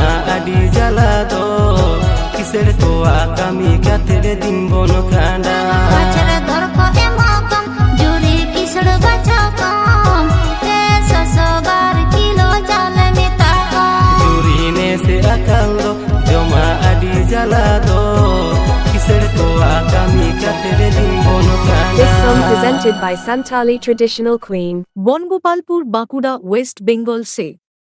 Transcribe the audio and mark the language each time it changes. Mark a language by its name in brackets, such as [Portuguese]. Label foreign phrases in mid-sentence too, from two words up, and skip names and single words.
[Santali] ᱟᱹᱰᱤ ᱡᱟᱞᱟ ᱫᱚ ᱠᱤᱥᱟᱹᱲ ᱠᱚᱣᱟᱜ ᱠᱟᱹᱢᱤ ᱠᱟᱛᱮᱫ ᱫᱤᱱ ᱵᱚᱱ ᱠᱷᱟᱸᱰᱟ ᱵᱟᱪᱷᱲᱟ ᱫᱚᱨ ᱠᱚ ᱮᱢᱟ ᱠᱚᱢ ᱡᱩᱨᱤ ᱠᱤᱥᱟᱹᱲ ᱵᱟᱪᱷᱟᱣ ᱠᱚᱢ 300 কিলো চালে মেতা কম ᱡᱩᱨᱤ ᱱᱮ ᱥᱮ ᱟᱠᱟᱞ ᱫᱚ ᱡᱚᱢᱟ ᱟᱹᱰᱤ ᱡᱟᱞᱟ ᱫᱚ ᱠᱤᱥᱟᱹᱲ ᱠᱚᱣᱟᱜ ᱠᱟᱹᱢᱤ ᱠᱟᱛᱮᱫ ᱫᱤᱱ ᱵᱚᱱ [English] This song [Santali] ᱠᱷᱟᱸᱰᱟ [English] presented by Santali Traditional Queen. [Santali] বনগোপালপুর বাঁকুড়া ওয়েস্ট বেঙ্গল সে